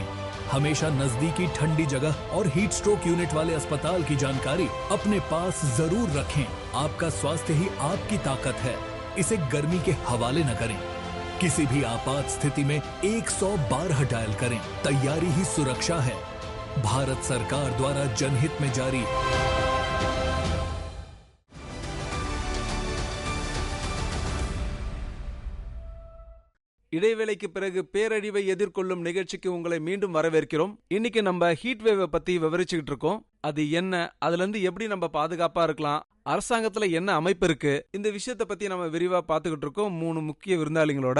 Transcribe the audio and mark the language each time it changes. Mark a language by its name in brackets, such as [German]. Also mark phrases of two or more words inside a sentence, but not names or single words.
[Hindi] हमेशा नजदीकी ठंडी जगह और [English] heat stroke unit [Hindi] वाले अस्पताल की जानकारी अपने पास जरूर रखें। आपका स्वास्थ्य ही आपकी ताकत है, इसे गर्मी के हवाले न करें। किसी भी आपात स्थिति में 112 डायल करें, तैयारी ही सुरक्षा है। भारत सरकार द्वारा जनहित में जारी। [Tamil] இடைவேளைக்கு பிறகு பேரழிவை எதிர்கொள்ளும் நிகழ்ச்சிக்கு உங்களை மீண்டும் வரவேற்கிறோம். இன்னைக்கு நம்ம [English] heat wave [Tamil] பத்தி விவரிச்சுக்கிட்டு இருக்கோம். அது என்ன, அதுல இருந்து எப்படி நம்ம பாதுகாப்பா இருக்கலாம், அரசாங்கத்துல என்ன அமைப்பு இருக்கு, இந்த விஷயத்த பத்தி நம்ம விரிவா பாத்துக்கிட்டு இருக்கோம் 3 முக்கிய விருந்தாளிகளோட.